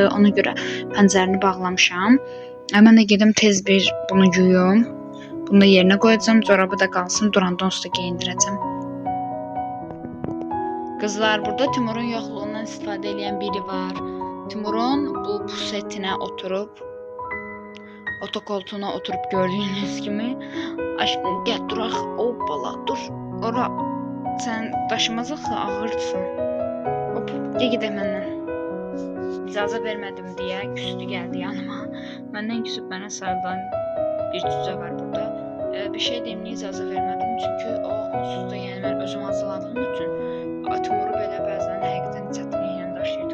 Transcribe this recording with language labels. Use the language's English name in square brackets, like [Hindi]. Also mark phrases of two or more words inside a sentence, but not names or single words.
[Azerbaijani] Ona görə pəncərəni bağlamışam. Mən də gedim tez bir bunu yuyum. Bunu da yerinə qoyacağım, corabı da qalsın, duranda onsuz da geyindirəcəm. Qızlar, burada Timurun yoxluğundan istifadə edən biri var. [Turkish] Timurun bu pusetinə oturub, otokoltuğuna oturup gördüğünüz gibi aşkım gel duraq, hoppala dur ora sen daşımazaq ağırsın, hop gel gidelim məndən. [Azerbaijani] İcazə vermədim deyə küstü gəldi yanıma, məndən küsüb mənə sarılan bir cücə var burada. Bir şey deyim, niyə icazə vermədim, çünki o onsuz da yəni mən özüm hazırladığım üçün Timuru belə bəzən həqiqətən çətinliklə daşıyır.